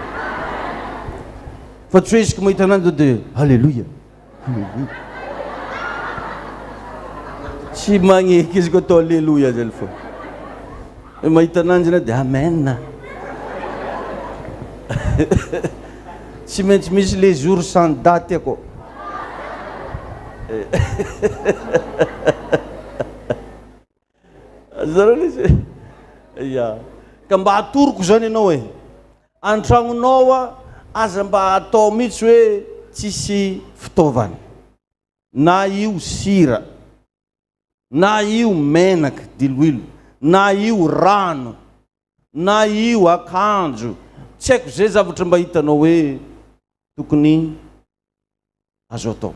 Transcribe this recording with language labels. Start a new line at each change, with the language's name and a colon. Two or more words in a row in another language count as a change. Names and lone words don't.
Malagasy: Fa tsy hoe isika mahita ananjy zao dia halleluia, tsy magneky izy koa atao halleluia zay fo. Mahita ananjy na dia amen. Tsy maintsy misy
French: les jours sans date
Malagasy: ako. Ka mba hatoroko zany ianao hoe an-tragnonao aza mba atao mihitsy hoe tsisy fitaovana, na io sira, na io menaka diloilo, na io rano, na io akanjo, tsy haiko zay zavatra mba hitanao hoe tokony azo atao.